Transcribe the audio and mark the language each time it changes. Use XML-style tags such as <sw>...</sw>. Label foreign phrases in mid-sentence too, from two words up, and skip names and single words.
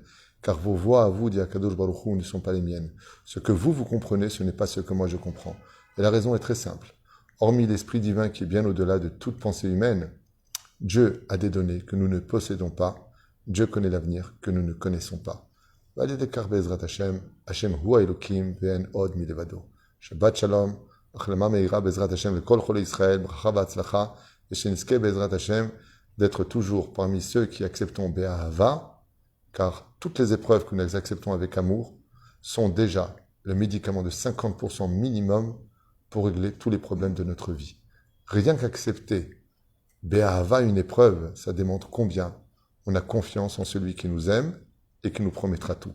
<fr>Car vos voix à vous, dit Akadosh Baruch Hu, ne sont pas les miennes. Ce que vous comprenez, ce n'est pas ce que moi je comprends. Et la raison est très simple. Hormis l'Esprit divin qui est bien au-delà de toute pensée humaine, Dieu a des données que nous ne possédons pas. Dieu connaît l'avenir que nous ne connaissons pas.</fr> <he>השם הוא האלהים ואין עוד מלבדו. שבת שלום, החלמה מהירה בעזרת השם לכל חולי ישראל, ברכה והצלחה, et שנזכה בעזרת השם,</he> <fr>d'être toujours parmi ceux qui acceptons Be'ahava, car toutes les épreuves que nous acceptons avec amour sont déjà le médicament de 50% minimum pour régler tous les problèmes de notre vie. Rien qu'accepter Be'ahava, une épreuve, ça démontre combien on a confiance en celui qui nous aime et qui nous promettra tout.</fr>